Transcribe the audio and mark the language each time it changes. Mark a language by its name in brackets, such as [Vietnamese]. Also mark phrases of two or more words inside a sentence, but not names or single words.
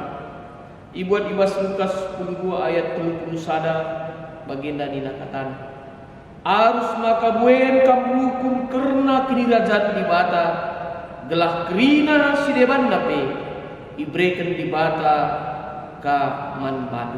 [Batak Karo] Ibuat ibas Lukas 12 ayat 30 baginda dinakatan. Arus maka buen kamu hukum karena kinirajat dibata, gelah kerina si deban dape, ibreken dibata ka man badu.